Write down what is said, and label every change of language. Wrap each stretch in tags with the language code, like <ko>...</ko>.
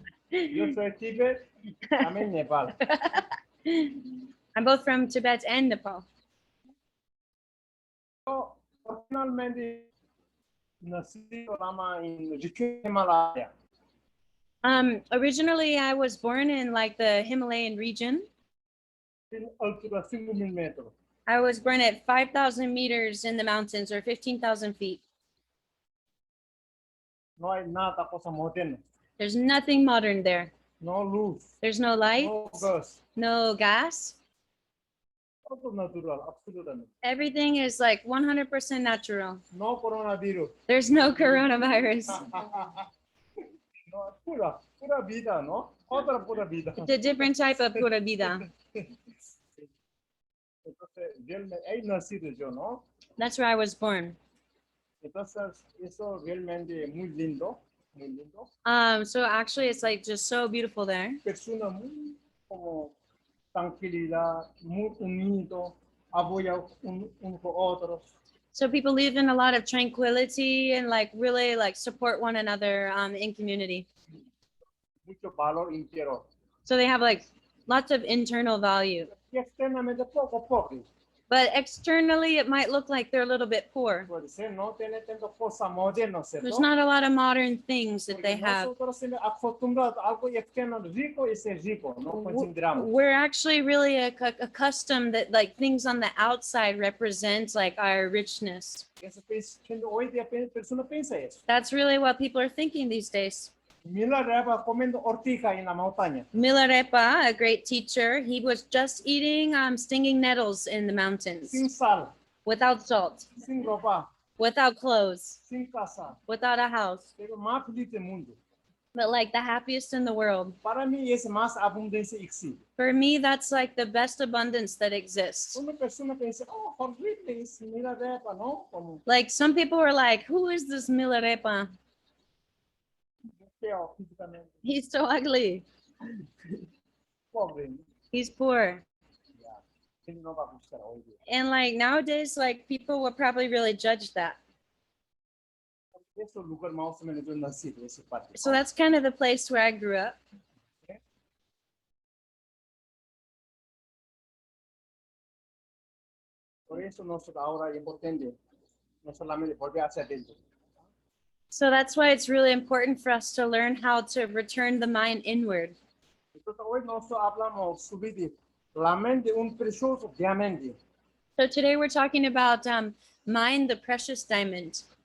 <es>Yo soy Tíbet, también Nepal.</es> <en>I'm both from Tibet and Nepal.</en> <es>Yo personalmente nací en Himalaya.</es> <en>Originally, I was born in like the Himalayan region.</en> <es>En altura 5.000 metros.</es> <en>I was born at 5,000 meters in the mountains or 15,000 feet.</en> <es>No hay nada cosa moderna.</es> <en>There's nothing modern there.</en> <es>No luz,</es> <en>There's no light,</en> <es>no gas.</es> <en>no gas.</en> <es>Todo natural, absolutamente.</es> <en>Everything is like 100% natural.</en> <es>No coronavirus.</es> <en>There's no coronavirus.</en> <es>No, pura vida, ¿no? Otra pura vida.</es> <en>It's a different type of pura vida.</en> <es>Entonces, ahí nacido yo, ¿no?</es> <en>That's where I was born.</en> <es>Entonces, eso realmente muy lindo, muy lindo.</es> <en>So actually, it's like just so beautiful there.</en> <es>Persona muy como tranquilidad, muy unido, apoya uno con otros.</es> <en>So people live in a lot of tranquility and like really like support one another in community.</en> <es>Mucho valor interior.</es> <en>So they have like lots of internal value.</en> <es>Y externamente poco, poco.</es> <en>But externally, it might look like they're a little bit poor.</en> <es>Puede ser, no tiene tantas cosas modernas, ¿cierto?</es> <en>There's not a lot of modern things that they</en> <es>Porque</es> <en>have.</en> <es>nosotros somos acostumbrados a algo externo rico y ser rico, no consideramos.</es> <en>We're actually really accustomed that like things on the outside represent like our richness.</en> <es>Hoy día persona piensa eso.</es> <en>That's really what people are thinking these days.</en> <es>Milarepa comiendo ortiga en la montaña.</es> <en>Milarepa, a great teacher, he was just eating stinging nettles in the mountains</en> <es>Sin sal,</es> <en>without salt,</en> <es>sin ropa,</es> <en>without clothes,</en> <es>sin casa.</es> <en>without a house,</en> <es>Pero más feliz del mundo.</es> <en>but like the happiest in the world.</en> <es>Para mí es más abundancia existe.</es> <en>For me, that's like the best abundance that exists.</en> <es>Una persona piensa, oh, horrible, es Milarepa, ¿no? Como</es> <en>Like some people were like, who is this Milarepa?</en> <es>feo físicamente,</es> <en>He's so ugly.</en> <es>pobre.</es> <en>He's poor.</en> <es>Ya, ¿quién no va a buscar hoy día?</es> <en>And like nowadays, like people will probably really judge that.</en> <es>Ese lugar más o menos yo nací, esa parte.</es> <en>So that's kind of the place where I grew up.</en> <es>Por eso nosotros ahora es importante, no solamente volver hacia adentro.</es> <en>So that's why it's really important for us to learn how to return the mind inward.</en> <es>Entonces hoy nosotros hablamos sobre la mente, un precioso diamante.</es> <en>So today we're talking about mind, the precious diamond.</en>